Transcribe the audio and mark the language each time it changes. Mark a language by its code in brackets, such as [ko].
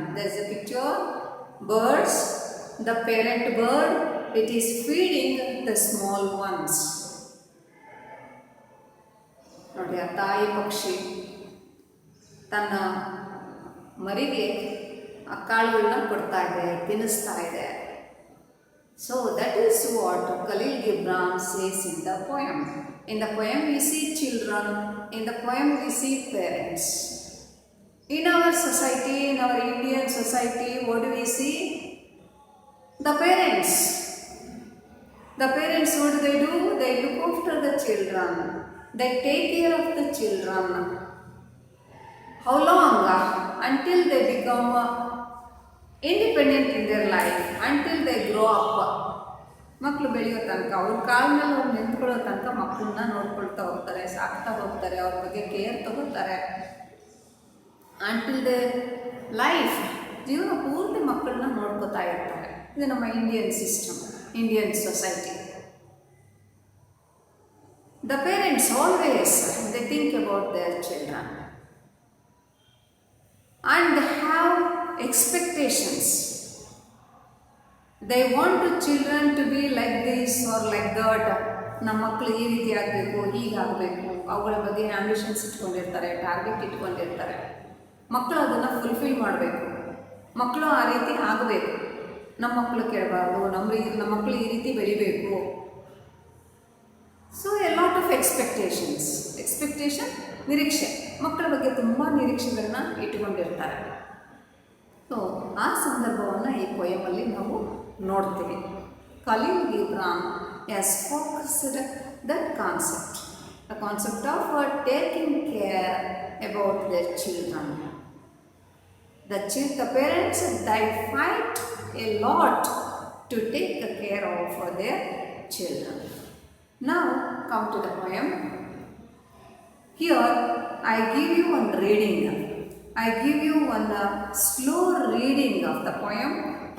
[en] There is a picture, birds, the parent bird, it is feeding the small ones. [kn] ನೋಡಿ, ಆ ತಾಯಿ ಪಕ್ಷಿ ತನ್ನ ಮರಿಗೆ ಆ ಕಾಳುಗಳನ್ನ ಕೊಡ್ತಾ ಇದೆ, ತಿನ್ನಿಸ್ತಾ ಇದೆ. [en] So that is what Khalil Gibran says in the poem. In the poem we see children, in the poem we see parents. In our society, in our Indian society, what do we see? The parents. The parents, what do? They look after the children. They take care of the children. How long? Until they become independent in their life, until they grow up. [kn] ಮಕ್ಕಳು ಬೆಳೆಯೋ ತನಕ, ಅವ್ರ ಕಾಲ ಮೇಲೆ ಅವ್ರು ನಿಂತ್ಕೊಳ್ಳೋ ತನಕ ಮಕ್ಕಳನ್ನ ನೋಡ್ಕೊಳ್ತಾ ಹೋಗ್ತಾರೆ, ಸಾಕ್ತಾ ಹೋಗ್ತಾರೆ, ಅವ್ರ ಬಗ್ಗೆ ಕೇರ್ ತಗೋತಾರೆ. [en] until the life, [kn] ಜೀವನ ಪೂರ್ತಿ ಮಕ್ಕಳನ್ನ ನೋಡ್ಕೋತಾ ಇರ್ತಾರೆ. ಇದು ನಮ್ಮ Indian system, Indian society. [en] The parents always they think about their children and have expectations. They want the children to be like this or like that. [kn] ನಮ್ಮ ಮಕ್ಕಳು ಈ ರೀತಿ ಆಗಬೇಕು, ಹೀಗಾಗಬೇಕು, ಅವುಗಳ ಬಗ್ಗೆ ಆಂಬಿಷನ್ಸ್ ಇಟ್ಕೊಂಡಿರ್ತಾರೆ, ಟಾರ್ಗೆಟ್ ಇಟ್ಕೊಂಡಿರ್ತಾರೆ. ಮಕ್ಕಳು ಅದನ್ನು ಫುಲ್ಫಿಲ್ ಮಾಡಬೇಕು, ಮಕ್ಕಳು ಆ ರೀತಿ ಆಗಬೇಕು, ನಮ್ಮ ಮಕ್ಕಳು ಕೇಳಬಾರ್ದು, ನಮ್ಮ ಮಕ್ಕಳು ಈ ರೀತಿ ಬೆಳಿಬೇಕು. [en] So a lot of expectation, ನಿರೀಕ್ಷೆ. [kn] ಮಕ್ಕಳ ಬಗ್ಗೆ ತುಂಬ ನಿರೀಕ್ಷೆಗಳನ್ನ ಇಟ್ಟುಕೊಂಡಿರ್ತಾರೆ. ಸೊ ಆ ಸಂದರ್ಭವನ್ನು ಈ ಪೊಯಮಲ್ಲಿ ನಾವು ನೋಡ್ತೀವಿ. [en] Khalil Gibran has focused that concept, the concept of taking care about their children. The parents, they fight a lot to take care of their children. Now come to the poem. Here I give you one reading. I give you one slow reading of the poem.